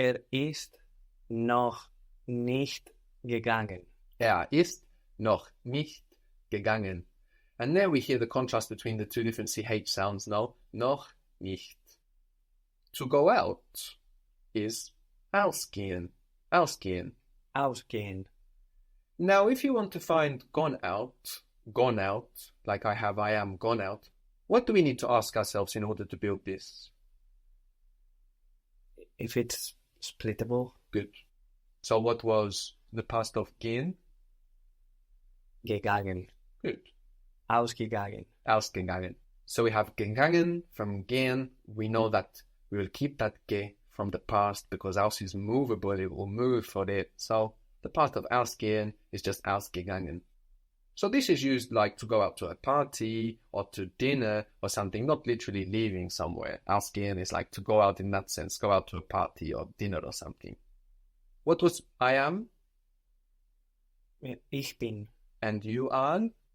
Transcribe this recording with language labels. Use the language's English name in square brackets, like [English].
[German] Ist noch nicht gegangen. Ist noch nicht gegangen. [English] And there we hear the contrast between the two different CH sounds, no? [German] Noch nicht. [English] To go out is ausgehen. Ausgehen. [German] Ausgehen. [English] Now, if you want to find gone out, like I am gone out, what do we need to ask ourselves in order to build this? If it's splittable. Good. So what was the past of gehen? [German] Gegangen. [English] Good. [German] Ausgegangen. [English] Ausgegangen. So we have gegangen from gehen. We know that we will keep that ge from the past because aus is movable, it will move for it. So the past of ausgehen is just ausgegangen. So this is used like to go out to a party or to dinner or something, not literally leaving somewhere. Ausgehen is like to go out in that sense, go out to a party or dinner or something. What was I am? [German] Ich bin. [English] And you are?